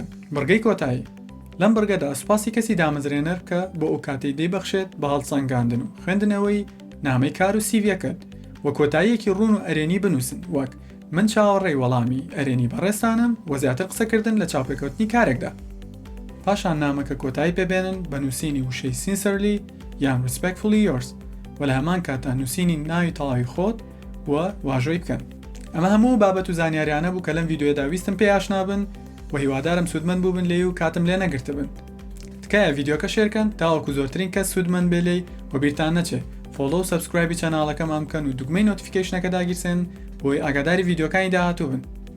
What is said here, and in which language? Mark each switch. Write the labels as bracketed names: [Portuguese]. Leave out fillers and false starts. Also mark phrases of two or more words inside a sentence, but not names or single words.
[Central Kurdish] بڕگەی کۆتایی لەم بڕگەدا سوپاسی کەسی دامەزرێنەر کە بۆ ئەو کاتەی دەیبەخشێت بە هەڵسەنگاندن و خوێندنەوەی نامەی کار و سیڤەکەت و کۆتاییەکی ڕوون و ئەرێنی بنووسن وەک من چاوەڕێی وەڵامی ئەرێنی بەڕێستانم و زیاتر قسەکردن لە چاوپێکەوتنی کارێکدا. پاشان نامەکە کۆتایی پێبێنن بە نووسینی وشەی sincerely یان [English] respectfully yours [Central Kurdish] و لە هەمان کاتا نووسینی ناوی تەواوی خۆت و واژۆی بکەن. ئەمە هەموو بابەت و زانیاریانە بوو کە لەم ڤیدیۆدا ویستم پێ ئاشنا بن و هیوادارم سوودمەند بوو بن لێی و کاتم لێ نەگرتە بن. تکایە ڤیدیۆکە شێرکەن تاوەکو زۆرترین کەس سوودمەند بێ لێی و بیرتان نەچێ فۆلۆ و سەبسکرایبی چەناڵەکەمان بکەن و دوگمەی نۆتیفیکیشنەکە داگیرسێن بۆی ئاگاداری ڤیدیۆکانی داهاتوو بن.